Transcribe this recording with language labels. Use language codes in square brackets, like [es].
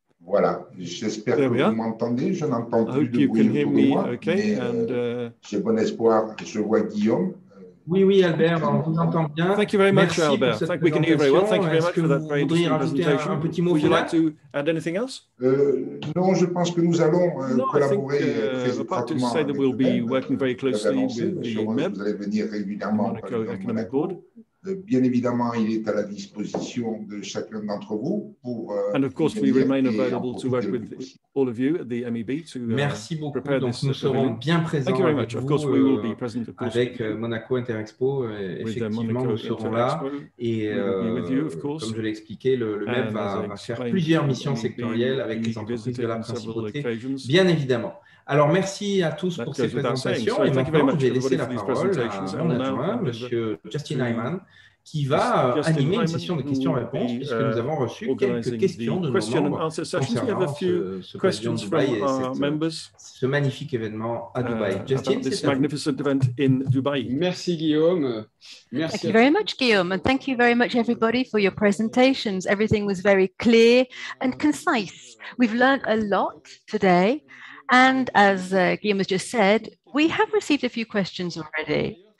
[fr] Voilà, j'espère que vous m'entendez. Je n'entends plus de bruit autour de moi. [en] Okay, [fr] j'ai bon espoir. Je vois Guillaume. Oui, oui, Albert, on vous entend bien. [en] Thank you very much, [fr] Merci [en] Albert. We can hear you very well. Thank you very much for that very interesting presentation. Would you like to add anything else? [fr] Non, je pense que nous allons collaborer très étroitement avec le MEB. [en] Working very closely with the MEB, [fr] vous allez venir régulièrement [en] Monaco Economic Board. [fr] Bien évidemment, il est à la disposition de chacun d'entre vous pour. [en] And of course, we remain available to work with all of you at the MEB to [fr] Merci beaucoup. [en] prepare [fr] Donc, nous serons bien présents. [en] Thank you very much. Of course, we will be present. Of course, [fr] avec Monaco Inter Expo, effectivement, nous serons là. Et comme je l'ai expliqué, le MEB va faire plusieurs missions sectorielles avec les entreprises de la principauté, bien évidemment. Alors, merci à tous pour ces présentations. Et maintenant, je vais laisser la parole à mon adjoint, M. Justin Hyman, qui va animer une session de questions-réponses, puisque nous avons reçu quelques questions de nos membres concernant ce pavillon de Dubaï et ce magnifique événement à Dubaï. Justin, [en] this magnificent event in Dubai. [fr] Merci Guillaume. [en] Thank you very much, Guillaume, and thank you very much, everybody, for your presentations. Everything was very clear and concise. We've learned a lot today. And as Guillaume has just said, we have received a few questions already.